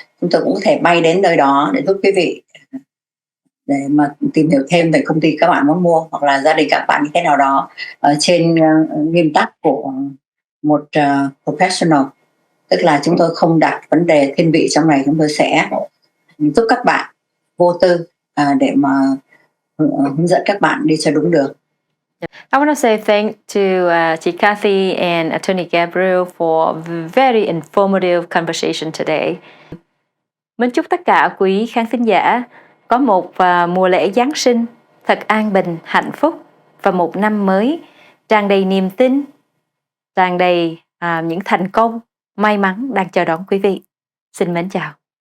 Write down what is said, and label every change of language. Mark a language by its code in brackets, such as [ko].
[vi] Chúng tôi cũng có thể bay đến nơi đó để giúp quý vị để mà tìm hiểu thêm về công ty các bạn muốn mua, hoặc là gia đình các bạn như thế nào đó trên nguyên tắc của một professional, tức là chúng tôi không đặt vấn đề thiên vị trong này, chúng tôi sẽ giúp các bạn vô tư để mà hướng dẫn các bạn đi cho đúng đường. [en] I want to say thank to chị Kathy and Attorney Gabriel for very informative conversation today. [vi] Mến chúc tất cả quý khán thính giả có một mùa lễ Giáng sinh thật an bình, hạnh phúc và một năm mới tràn đầy niềm tin, tràn đầy những thành công, may mắn đang chờ đón quý vị. Xin mến chào.